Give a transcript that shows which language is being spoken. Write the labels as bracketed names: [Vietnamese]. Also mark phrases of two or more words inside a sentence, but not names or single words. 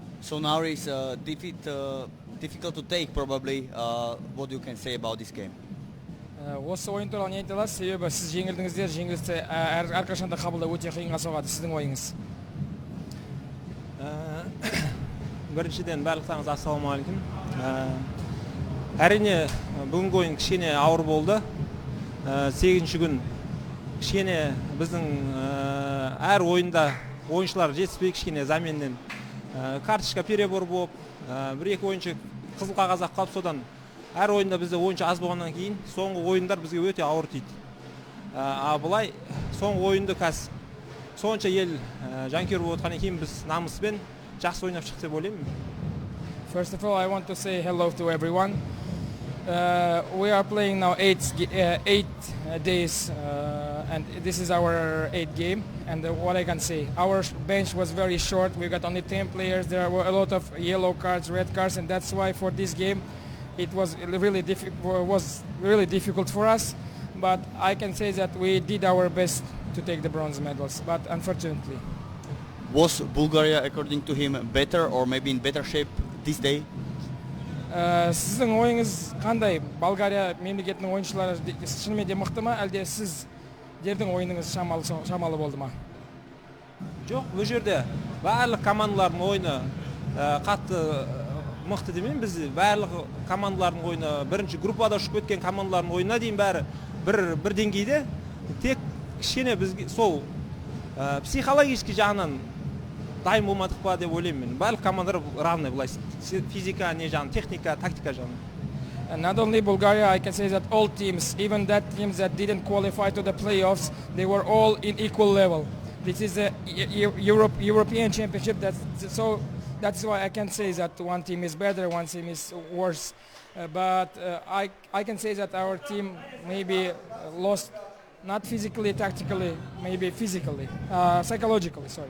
[English] So now it's defeat difficult to take probably. What you can say about this game? [Kazakh] Осы ойын туралы не айта аласыз? Себебі сіз жеңілдіңіздер, жеңілісті әрқашанда қабылдау өте қиынға соғады. Сіздің ойыңыз? Біріншіден барлықтарыңызға ассалаумағалейкум. Әрине бүгінгі ойын кішкене ауыр болды. 8-ші күн кішкене біздің әр ойында ойыншылар жетіспей кішкене заменнен [Russian] карточка перебор [Kazakh] болып, бір-екі ойыншы қызыл қағазға қалып, содан әр ойында бізде ойыншы аз болғаннан кейін соңғы ойындар бізге өте ауыр тиді. Бұлай соңғы ойынды қазір сонша ел жанкүйер болып отқаннан кейін біз намыспен жақсы ойнап шықты деп ойлаймын. [English] First of all, I want to say hello to everyone. We are playing now 8 days, and this is our 8th game. And what I can say, our bench was very short. We got only 10 players. There were a lot of yellow cards, red cards, and that's why for this game, it was really difficult for us. But I can say that we did our best to take the bronze medals. But unfortunately, was Bulgaria, according to him, better or maybe in better shape this day? [Kazakh] Сіздің ойыңыз қандай? Болгария мемлекетінің ойыншылары шынымен де мықты ма, әлде сіздердің ойыныңыз шамалы болды ма? Жоқ, бұл жерде барлық командалардың ойыны қатты мықты демеймін. Біз барлық командалардың ойыны, бірінші группада ұшып кеткен командалардың ойына дейін бәрі бір деңгейде. Тек кішкене бізге сол психологический жағынан дайын болмадық па деп ойлаймын. Барлық командалар равный былай. Физика, не жағын, техника, тактика жағын. [English] And not only Bulgaria, I can say that all teams, even that teams that didn't qualify to the playoffs, they were all in equal level. This is a European championship, so that's why I can say that one team is better, one team is worse. But I can say that our team maybe lost, not physically, tactically, maybe physically, psychologically, sorry.